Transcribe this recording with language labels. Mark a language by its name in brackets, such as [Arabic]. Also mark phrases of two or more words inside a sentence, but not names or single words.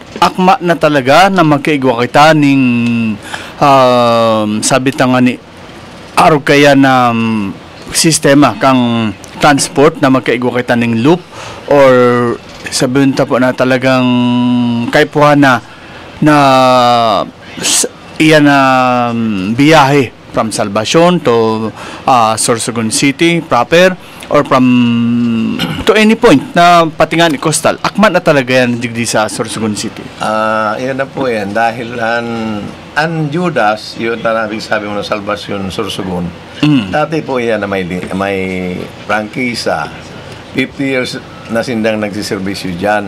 [Bikol] Akma na talaga na magkaigwa kita ning sabi nga ni araw kaya na sistema kang transport na magkaigwa kita ning loop, or sabihin ta po na talagang kaipuhan na iyan na biyahe [English] from Salvacion to Sorsogon City proper, [Bikol] or [English] from to any point [Bikol] na patingan ni Coastal. Akma na talaga yan digdi sa Sorsogon City. [Filipino] Yan na po yan. Dahil ang Judas, yun na sabi mo na Salvacion, Sorsogon. Dati po yan na may prangkisa. [Bikol] 50 years na sindang nagsiservisyo dyan.